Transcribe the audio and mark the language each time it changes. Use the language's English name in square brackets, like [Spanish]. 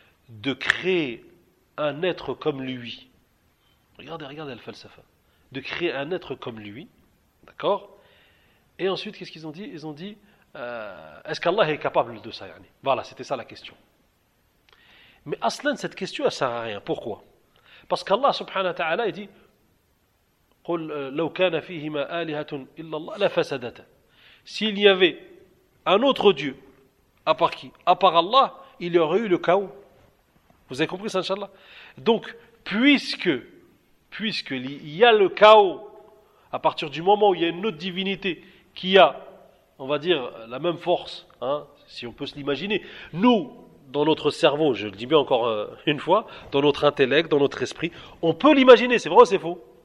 [French] De créer un être comme lui. Regardez le falsafa. De créer un être comme lui, d'accord? Et ensuite, qu'est-ce qu'ils ont dit? Ils ont dit, est-ce qu'Allah est capable de ça, yani? Voilà, c'était ça la question. Mais aslan, cette question, elle sert à rien. Pourquoi? Parce qu'Allah subhanahu wa ta'ala, il dit, [Arabic] قُلْ لَوْ كَانَ فِيهِمَا آلِهَةٌ إِلَّا اللَّهِ لَا فَسَدَتَ. [French] S'il y avait un autre Dieu, à part qui? À part Allah, il y aurait eu le chaos. Vous avez compris ça, Inch'Allah? Donc, puisque il y a le chaos, à partir du moment où il y a une autre divinité qui a, on va dire, la même force, hein, si on peut se l'imaginer, nous, dans notre cerveau, je le dis bien encore une fois, dans notre intellect, dans notre esprit, on peut l'imaginer, c'est vrai ou c'est faux?